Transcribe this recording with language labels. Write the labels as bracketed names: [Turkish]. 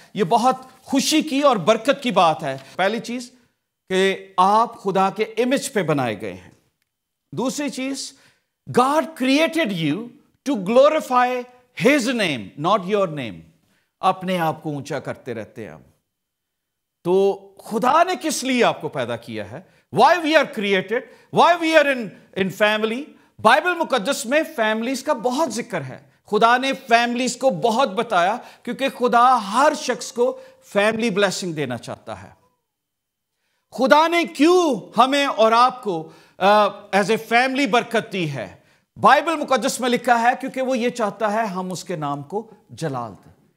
[Urdu] یہ بہت خوشی کی اور برکت کی بات ہے. پہلی چیز کہ آپ خدا کے امیج پہ بنائے گئے ہیں. دوسری چیز [English] God created you to glorify his name not your name. [Urdu] اپنے آپ کو اونچا کرتے رہتے ہیں ہم. تو خدا نے کس لیے آپ کو پیدا کیا ہے؟ [English] why we are created, why we are in family. [Urdu] Bible مقدس میں فیملیز کا بہت ذکر ہے. خدا نے فیملیز کو بہت بتایا کیونکہ خدا ہر شخص کو فیملی بلیسنگ دینا چاہتا ہے. خدا نے کیوں ہمیں اور آپ کو [English] as a family [Urdu] برکت دی ہے؟ بائبل مقدس میں لکھا ہے کیونکہ وہ یہ چاہتا ہے ہم اس کے نام کو جلال دیں.